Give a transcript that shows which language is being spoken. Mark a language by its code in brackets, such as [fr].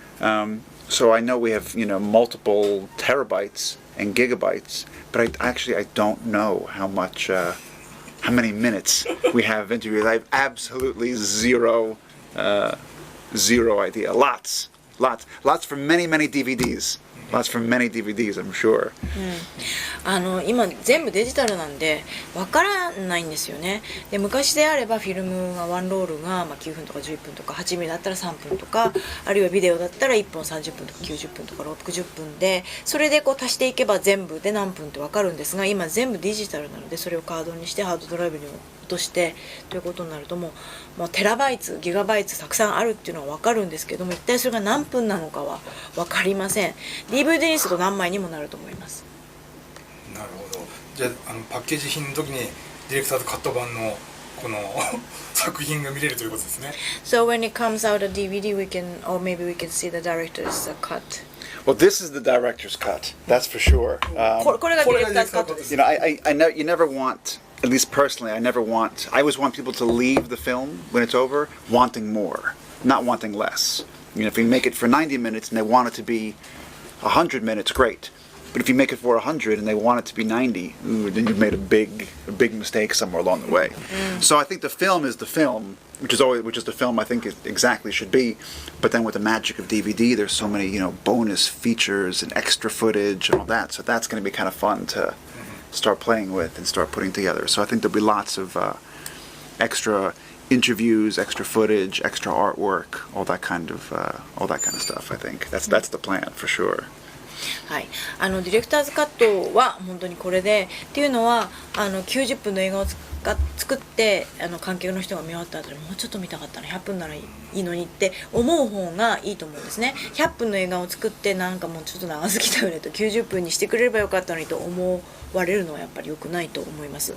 [en] So I know we have, you know, multiple terabytes and gigabytes, but I don't know how many minutes we have interviews. I have absolutely zero idea. Lots from many DVDs. Lots from many DVDs, I'm sure. [ja] 今全部デジタルなんでわからないんですよね。で昔であればフィルムがワンロールが9分とか11分とか8ミリだったら3分とか、あるいはビデオだったら1本30分とか90分とか60分で、それでこう足していけば全部で何分ってわかるんですが、今全部デジタルなのでそれをカードにしてハードドライブに落としてということになるともうテラバイツギガバイツたくさんあるっていうのはわかるんですけども、一体それが何分なのかはわかりません。 DVD にすると何枚にもなると思います。なるほど。じゃあパッケージ品の時にディレクターズカット版のこの作品が見れるということですね。 [en] So when it comes out a DVD, we can, or maybe we can see the director's cut. Well, this is the director's cut. That's for sure. [ja] これがディレクターズカットです。 [en] You know, I know you never want. At least personally, I always want people to leave the film when it's over wanting more, not wanting less. You know, if you make it for 90 minutes and they want it to be 100 minutes, great. But if you make it for 100 and they want it to be 90, then you've made a big mistake somewhere along the way. So I think the film is the film, which is the film I think it exactly should be. But then with the magic of DVD, there's so many, you know, bonus features and extra footage and all that. So that's going to be kind of fun to start playing with and start putting together. So I think there'll be lots of extra interviews, extra footage, extra artwork, all that kind of stuff. I think that's the plan for sure. [ja] はい、ディレクターズカットは本当にこれでっていうのは90分の映画を作って観客の人が見終わった後でもうちょっと見たかったな100分ならいいのにって思う方がいいと思うんですね。 100分の映画を作ってなんかもうちょっと長すぎたよねと90分にしてくれればよかったのにと思われるのはやっぱり良くないと思います。